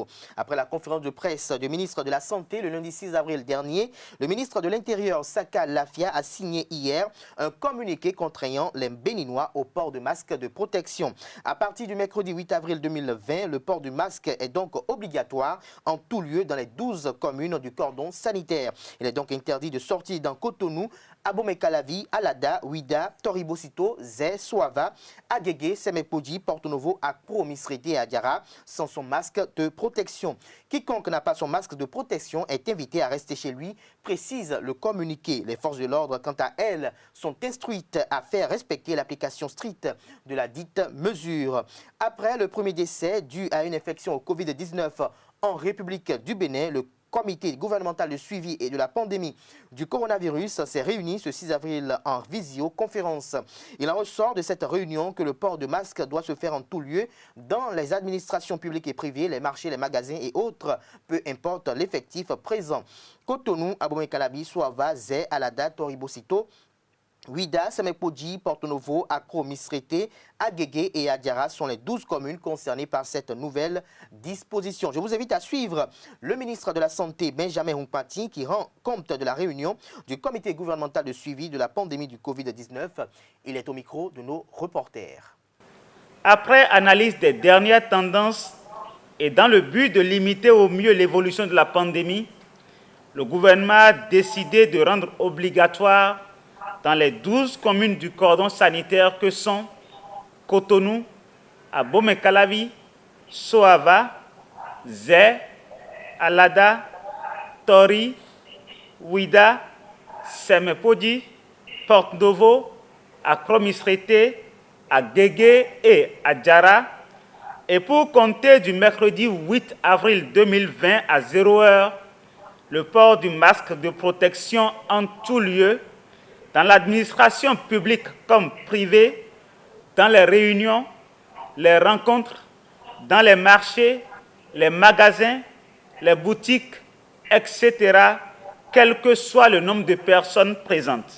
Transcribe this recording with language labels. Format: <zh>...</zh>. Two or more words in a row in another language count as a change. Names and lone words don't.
<fr>Après la conférence de presse du ministre de la Santé le lundi 6 avril dernier, le ministre de l'Intérieur, Sakalafia, a signé hier un communiqué contraignant les Béninois au port de masques de protection. À partir du mercredi 8 avril 2020, le port du masque est donc obligatoire en tout lieu dans les 12 communes du cordon sanitaire. Il est donc interdit de sortir dans Cotonou, Abomey-Calavi, Alada, Ouida, Toribosito, Zé, Soava, Agege, Semepodji, Porto Novo, Akpro, Misrete et Adiara sans son masque de protection. Quiconque n'a pas son masque de protection est invité à rester chez lui, précise le communiqué. Les forces de l'ordre, quant à elles, sont instruites à faire respecter l'application stricte de la dite mesure. Après le premier décès dû à une infection au Covid-19 en République du Bénin, le comité gouvernemental de suivi et de la pandémie du coronavirus s'est réuni ce 6 avril en visioconférence. Il en ressort de cette réunion que le port de masque doit se faire en tout lieu dans les administrations publiques et privées, les marchés, les magasins et autres, peu importe l'effectif présent. Cotonou, Abomey-Calabi, Soava, Zé, Alada, Toribosito, Ouida, Semepodji, Porto Novo, Akro, Misrete, Agege et Adiara sont les 12 communes concernées par cette nouvelle disposition. Je vous invite à suivre le ministre de la Santé, Benjamin Hunkpati, qui rend compte de la réunion du comité gouvernemental de suivi de la pandémie du Covid-19. Il est au micro de nos reporters. Après analyse des dernières tendances et dans le but de limiter au mieux l'évolution de la pandémie, le gouvernement a décidé de rendre obligatoire dans les 12 communes du cordon sanitaire que sont Cotonou, Abomey-Calabi, Soava, Zé, Alada, Tori, Ouida, Semepodji, Porto Novo, Akro Misrete, Agege et Adiara. Et pour compter du mercredi 8 avril 2020 à 0h, le port du masque de protection en tout lieu, dans l'administration publique comme privée, dans les réunions, les rencontres, dans les marchés, les magasins, les boutiques, etc., quel que soit le nombre de personnes présentes.</fr>